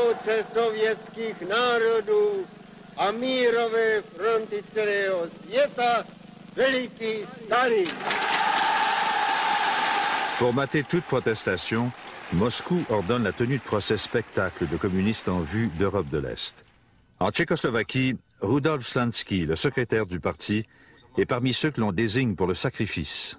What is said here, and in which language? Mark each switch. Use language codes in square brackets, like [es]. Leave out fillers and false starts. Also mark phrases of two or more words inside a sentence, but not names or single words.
[cs] Serce sovětských národů a mírové fronty celého světa, veliký Stalin. [fr] Pour mater toute protestation, Moscou ordonne la tenue de procès spectacles de communistes en vue d'Europe de l'Est. En Tchécoslovaquie, Rudolf Slansky, le secrétaire du parti, est parmi ceux que l'on désigne pour le sacrifice.